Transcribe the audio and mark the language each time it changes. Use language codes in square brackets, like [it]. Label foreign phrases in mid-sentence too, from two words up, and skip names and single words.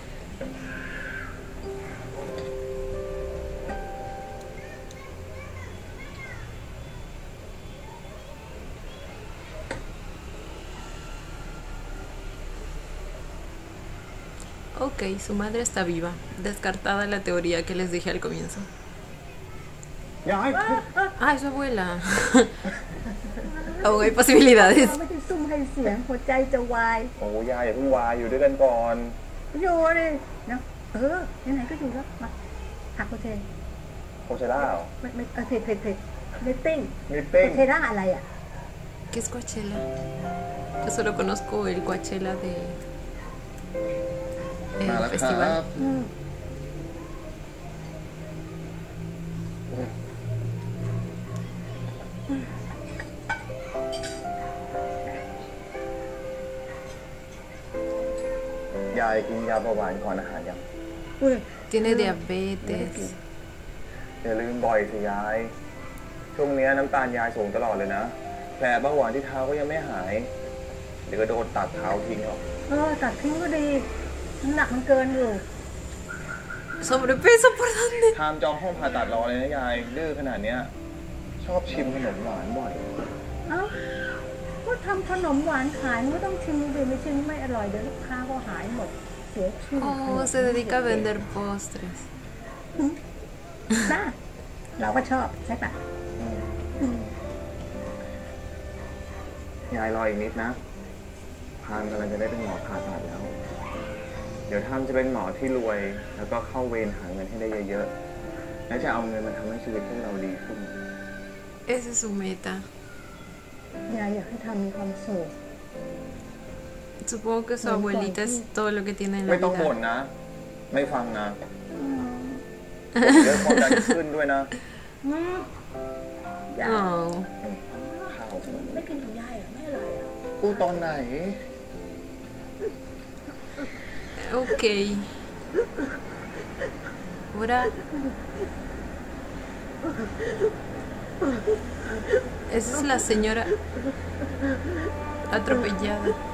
[es] Ok, su madre está viva. Descartada la teoría que les dije al comienzo. Ah, es su abuela. Aún hay posibilidades. [th] ไม่ได้ซุ่มให้เสียงหัวใจจะวาย โอ้ยายอย่าเพิ่งวายอยู่ด้วยกันก่อน อยู่เลยนะไหนๆก็อยู่แล้วมาหักโคเทน โคเชล่าเหรอ ไม่เพจเนตติ้ง มิตติ้ง โคเทล่าอะไรอ่ะ [es] ¿Qué es Coachella? Yo solo conozco el Coachella de [th] มาแล้วค [es] festival. [th] รับยายกินยาเบาหวานก่อนอาหารยัง [es] Tiene diabetes. [th] อย่าลืมบ่อยสิยาย ช่วงนี้น้ำตาลยายสูงตลอดเลยนะ แผลเบาหวานที่เท้าก็ยังไม่หาย เดี๋ยวก็โดนตัดเท้าทิ้งหรอก ตัดทิ้งก็ดีน้ำหนักมันเกินอยู่ [es] ¿Sobrepeso por dónde? [th] ทามจองห้องผ่าตัดรอเลยนะยายดื้อขนาดเนี้ย ชอบชิมขนมหวานบ่อย ก็ทำขนมหวานขายไม่ต้องชิมเลยไม่ชิมไม่อร่อยเดี๋ยวลูกค้าก็หายหมดเสียชื่อ [es] Oh, se dedica a vender postres. [th] บ้าเราก็ชอบใช่ปะ ยายรออีกนิดนะทามกำลังจะได้เป็นหมอผ่าตัดแล้ว เดี๋ยวทามจะเป็นหมอที่รวย แล้วก็เข้าเวรหาเงินให้ได้เยอะๆ และจะเอาเงินมาทำให้ชีวิตพวกเราดีขึ้น [es] Esa es su meta. [th] ยายอยากให้ทำมีความสุข [es] Supongo que su abuelita es todo lo que tiene en [th] ไม่ [es] la [th] ต้องบ่น [es] vida. [th] นะ ไม่ฟังนะเรื่องความดันขึ้นด้วยนะ ยาย Oh. ข้าว ไม่กินของยายเหรอไม่อร่อยเหรอ กูตอนไหน [es] Ok. Ahora. Esa es la señora atropellada.